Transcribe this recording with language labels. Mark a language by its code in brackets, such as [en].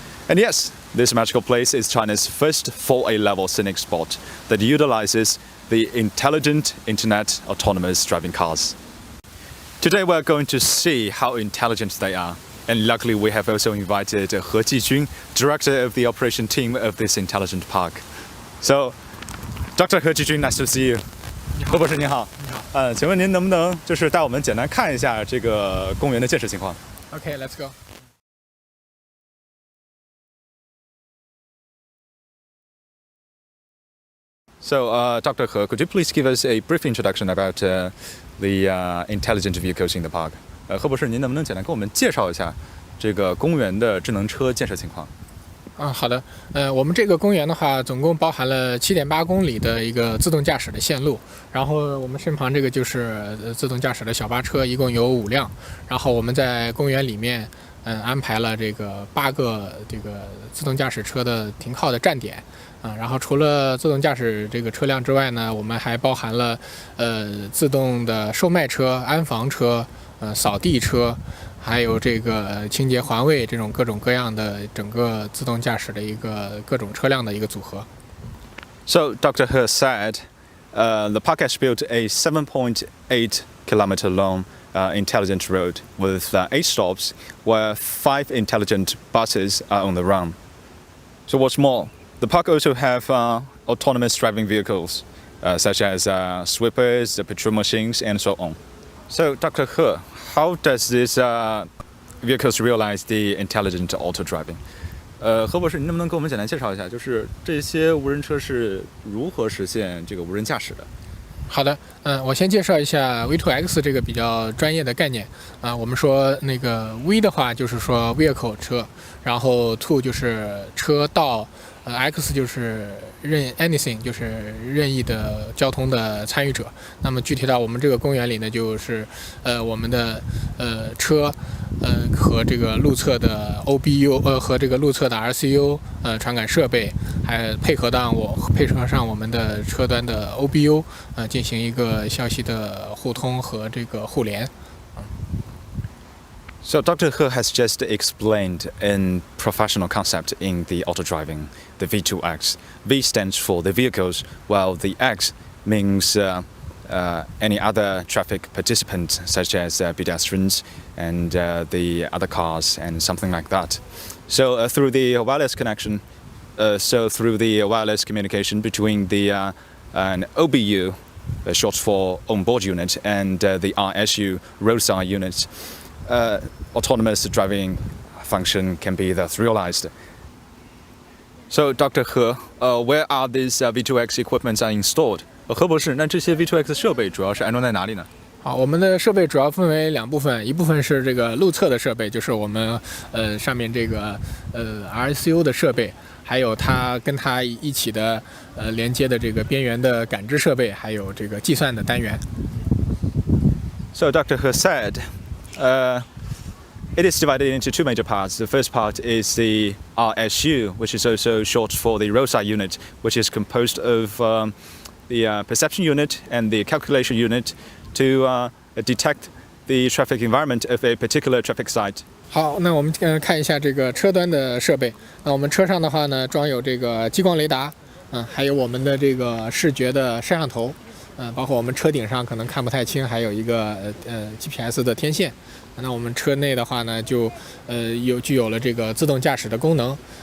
[en] And yes, this magical place is China's first 4A level scenic spot that utilizes the intelligent internet autonomous driving cars. Today we are going to see how intelligent they are. And luckily we have also invited He Jijun, director of the operation team of this intelligent park. So, Dr. He Jijun, nice to see you. [zh] 何博士您好，请问您能不能就是带我们简单看一下这个公园的建设情况 [en] Okay, let's go. So, Dr. He, could you please give us a brief introduction about the intelligent vehicles in the park? [zh] 何博士，您能不能简单跟我们介绍一下这个公园的智能车建设情况？好的，我们这个公园的话，总共包含了7.8公里的一个自动驾驶的线路，然后我们身旁这个就是自动驾驶的小巴车，一共有5辆，然后我们在公园里面，安排了这个8个这个自动驾驶车的停靠的站点，然后除了自动驾驶这个车辆之外呢，我们还包含了自动的售卖车、安防车、扫地车。还有这个清洁环卫这种各种各样的整个自动驾驶的一个各种车辆的一个组合。 [en] So Dr. He said, the park has built a 7.8 kilometer long intelligent road with 8 stops, where 5 intelligent buses are on the run. So what's more, the park also have autonomous driving vehicles, such as sweepers, the patrol machines, and so on. So Dr. He, how does these vehicles realize the intelligent auto driving? [zh] 何博士，您能不能给我们简单介绍一下，就是这些无人车是如何实现这个无人驾驶的？好的，我先介绍一下 V2X 这个比较专业的概念我们说那个 V 的话就是说 vehicle 车，然后 2就是车道，X 就是anything 就是任意的交通的参与者。那么具体到我们这个公园里呢，就是我们的车和这个路侧的 OBU 和这个路侧的 RCU 传感设备，还配合上我们的车端的 OBU 进行一个消息的互通和这个互联。 [en] So Dr. He has just explained in professional concept in the auto driving, the V2X. V stands for the vehicles, while the X means any other traffic participants, such as pedestrians and the other cars and something like that. So through the wireless connection, through the wireless communication between the an OBU, short for onboard unit, and the RSU, roadside units, autonomous driving function can be thus realized. So, Dr. He, where are these V2X equipments are installed? [zh] 何博士，那这些 V2X 设备主要是安装在哪里呢？好，我们的设备主要分为2部分，一部分是这个路侧的设备，就是我们上面这个RCU 的设备，还有它跟它一起的连接的这个边缘的感知设备，还有这个计算的单元。 [en] So, Dr. He said, it is divided into 2 major parts. The first part is the RSU, which is also short for the roadside unit, which is composed of the perception unit and the calculation unit to detect the traffic environment of a particular traffic site. [zh] 好，那我们看一下这个车端的设备。那我们车上的话呢，装有这个激光雷达，还有我们的这个视觉的摄像头，包括我们车顶上可能看不太清，还有一个GPS 的天线。那我们车内的话呢，就具有了这个自动驾驶的功能。